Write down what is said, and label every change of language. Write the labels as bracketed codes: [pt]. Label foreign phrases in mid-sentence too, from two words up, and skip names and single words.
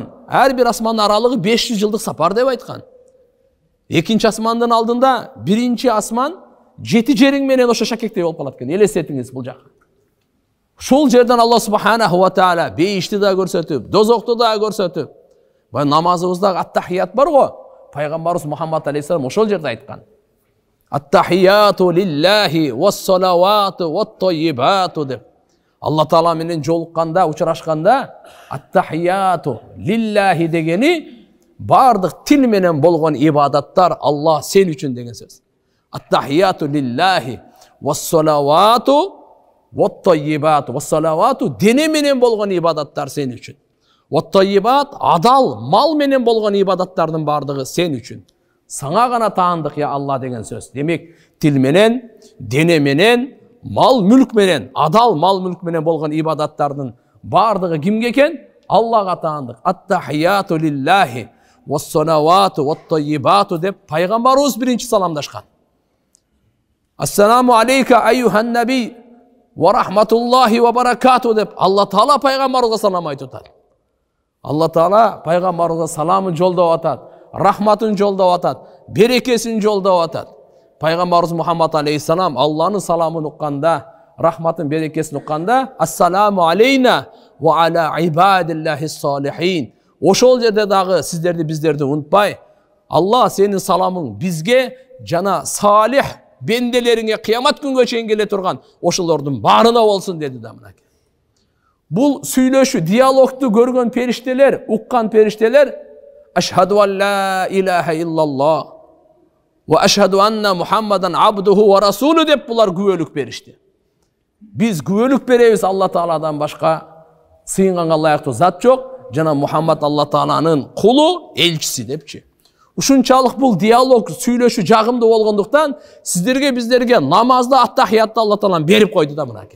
[ky] Ар бир асмандын аралыгы 500 жылдык сапар деп айткан. Экинчи асмандын алдында биринчи асман 7 жериң менен ошо шакектей болуп калат экен. Элестетиңиз бул жакка. Шол жерден Алла [ar] سبحانه وتعالى [ky] бейишти да көрсөтүп, дозокту да көрсөтүп. Бай намазыбыздагы ат-тахият бар го. Пайгамбарыбыз Мухаммад алейхиссалам ошол жерде айткан. [ar] التحيات لله والصلوات والطيبات деп. [ky] Алла Таала менен жолукканда, учурашканда, [ar] التحيات لله [ky] дегени бардык тил менен болгон ибадаттар Алла сен үчүн деген сөз. [ar] التحيات لله والصلوات والطيبات. [ky] Вас-салавату дене менен болгон ибадаттар сен үчүн. Ват-таййибат адал, мал менен болгон ибадаттардын бардыгы сен үчүн. Саңа гана таандык я Алла деген сөз. Демек, тил менен, дене менен, мал мүлк менен, адал мал мүлк менен болгон ибадаттардын бардыгы кимге экен? Аллага таандык. [ar] التحيات لله والصلوات والطيبات [ky] деп пайгамбарыбыз биринчи саламдашкан. [ar] السلام عليك أيها النبي ورحمة الله وبركاته [ky] деп Алла Таала пайгамбарыбызга салам айтып атат. Алла Таала пайгамбарыбызга саламын жолдоп атат, рахматын жолдоп атат, берекесин жолдоп атат. Пайгамбарыбыз Мухаммад алейхиссалам Алланын саламын укканда, рахматын берекесин укканда, [ar] السلام علينا وعلى عباد الله الصالحين. [ky] Ошол жерде дагы сиздерди биздерди унутпай, Алла сенин саламың бизге жана салих бенделериңе кыямат күнгө чейин келе турган ошолордун баарына болсун деди да мынакей. Бул сүйлөшүү, диалогту көргөн периштелер, уккан периштелер, [ar] أشهد أن لا إله إلا الله وأشهد أن محمدا عبده ورسوله [ky] деп булар күбөлүк беришти. Биз күбөлүк беребиз Алла Тааладан башка сыйынганга ылайыктуу зат жок, жана Мухаммад Алла Тааланын кулу, элчиси депчи. Ушунчалык бул диалог, сүйлөшүү жагымдуу болгондуктан сиздерге биздерге намазда ат-тахиятты Алла Таалан берип койду да мынакей.